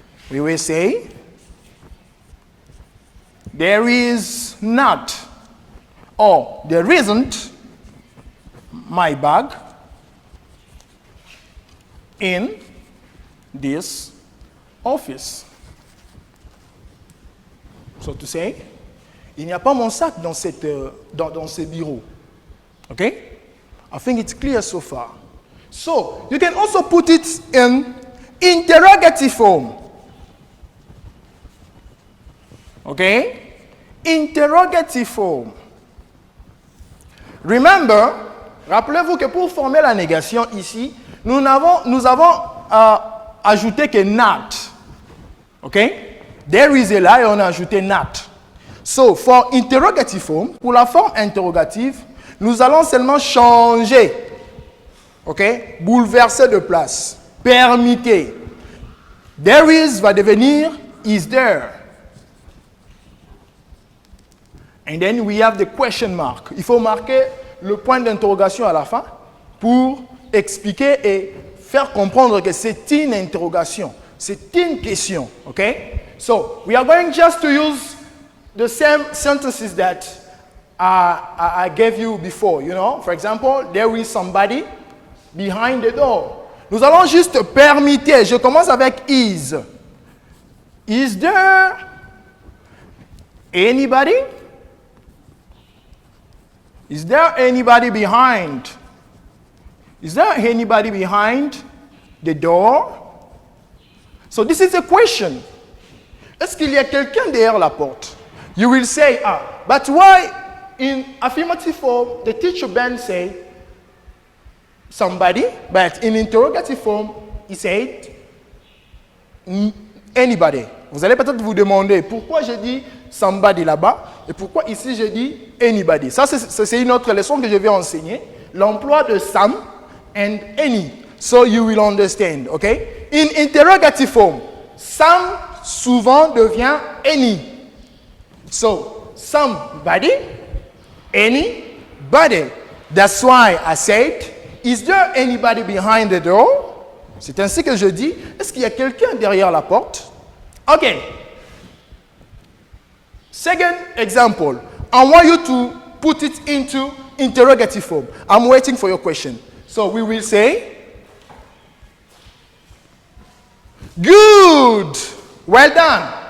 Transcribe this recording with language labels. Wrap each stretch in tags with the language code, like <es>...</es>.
<en>We will say, there is not, or there isn't my bag in this office. So to say,</en> <fr>il n'y a pas mon sac dans ce bureau.</fr> <en>Okay? I think it's clear so far. So, you can also put it in interrogative form. Okay? Interrogative form. Remember,</en> <fr>rappelez-vous que pour former la négation ici, nous avons ajouté que not.</fr> <en>Okay? There is a lie,</en> <fr>on a ajouté not.</fr> <en>So, for interrogative form,</en> <fr>pour la forme interrogative, nous allons seulement changer. OK? Bouleverser de place. Permettez. There is va devenir is there.</fr> <en>And then we have the question mark.</en> <fr>Il faut marquer le point d'interrogation à la fin pour expliquer et faire comprendre que c'est une interrogation. C'est une question. OK?</fr> <en>So, we are going just to use the same sentences that I gave you before, you know. For example, there is somebody behind the door.</en> <fr>Nous allons juste permettre. Je commence avec is.</fr> <en>Is there anybody? Is there anybody behind? Is there anybody behind the door? So this is a question.</en> <fr>Est-ce qu'il y a quelqu'un derrière la porte?</fr> <en>You will say, but why in affirmative form, the teacher Ben said somebody, but in interrogative form, he said anybody.</en> <fr>Vous allez peut-être vous demander pourquoi je dis somebody là-bas et pourquoi ici je dis anybody. Ça, c'est une autre leçon que je vais enseigner. L'emploi de some and any.</fr> <en>So you will understand, okay? In interrogative form, some</en> <fr>souvent devient</fr> <en>any. So, somebody, anybody. That's why I said, is there anybody behind the door?</en> <fr>C'est ainsi que je dis, est-ce qu'il y a quelqu'un derrière la porte?</fr> <en>Okay. Second example, I want you to put it into interrogative form. I'm waiting for your question. So we will say, good, well done.</en>